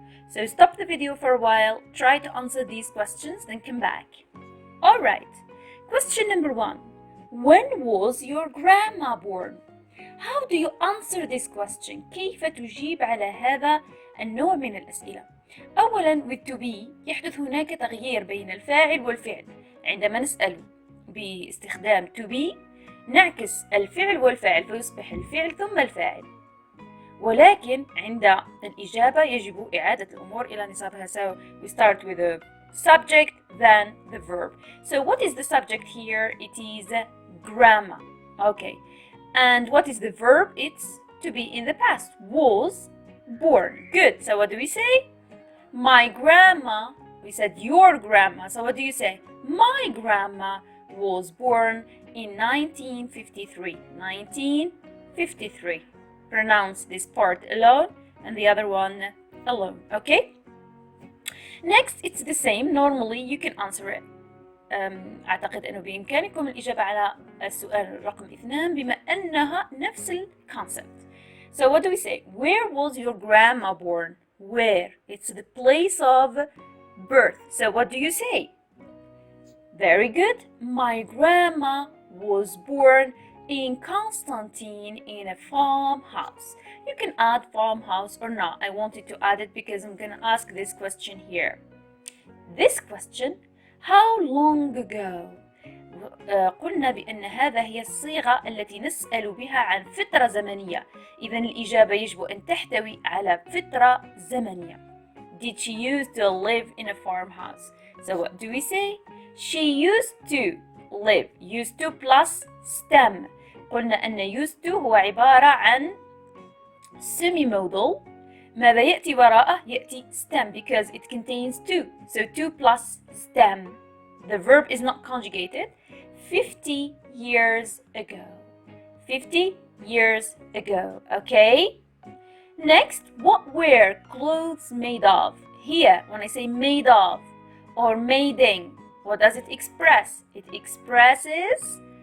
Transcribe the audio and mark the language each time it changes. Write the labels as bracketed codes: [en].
[en] So stop the video for a while, try to answer these questions, then come back. Alright, question number 1. When was your grandma born? How do you answer this question? [ar] كيف تجيب على هذا النوع من الأسئلة؟ أولاً [en] with to be [ar] يحدث هناك تغيير بين الفاعل والفعل. عندما نسأل باستخدام to be نعكس الفعل والفاعل فيصبح الفعل ثم الفاعل. ولكن عند الإجابة يجب إعادة الأمور إلى نصابها. [en] So we start with the subject then the verb. So what is the subject here? It is grandma. Okay. And what is the verb? It's to be in the past. Was born. Good. So what do we say? My grandma. We said your grandma. So what do you say? My grandma was born in 1953. 1953. Pronounce this part alone and the other one alone. Okay? Next, it's the same. Normally, you can answer it. [ar] أعتقد أنه بإمكانكم الإجابة على السؤال رقم 2 بما أنها نفس الكونسبت. [en] So what do we say? Where was your grandma born? Where? It's the place of birth. So what do you say? Very good. My grandma was born in Constantine in a farmhouse. You can add farmhouse or not. I wanted to add it because I'm going to ask this question here. This question, how long ago? [ar] قلنا بأن هذا هي الصيغة التي نسأل بها عن فترة زمنية. إذن الإجابة يجب أن تحتوي على فترة زمنية. [en] Did she used to live in a farmhouse? So what do we say? She used to live. Used to plus stem. [ar] قلنا أن used to هو عبارة عن semi-modal. ماذا يأتي وراءه؟ يأتي stem [en] because it contains to. So to plus stem. The verb is not conjugated. 50 years ago. 50 years ago. Okay? Next, what were clothes made of? Here, when I say made of or mading, what does it express? It expresses